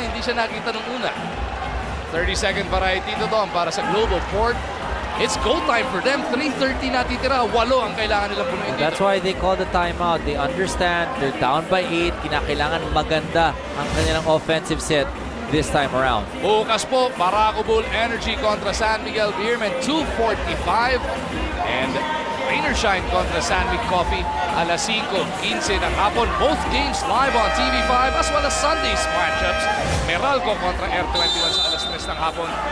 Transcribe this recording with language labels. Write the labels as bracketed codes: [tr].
[tl] Hindi siya nakita nung una. 30-second variety to doon para sa Global Port. [en] It's goal time for them. [tl] 3:30 natitira. 8 ang kailangan nilang punuin dito. [en] That's why they call the timeout. They understand they're down by 8. [tl] Kinakailangan maganda ang kanilang [en] offensive set this time around. [tl] Bukas po, Barako Bull Energy kontra San Miguel Beerman, 2:45. And Rainershine kontra San Mig Coffee, alas 5:15 ng hapon. [en] Both games live on TV5 as well as Sunday's matchups. [tl] Meralco kontra R21 sa alas 3 ng hapon.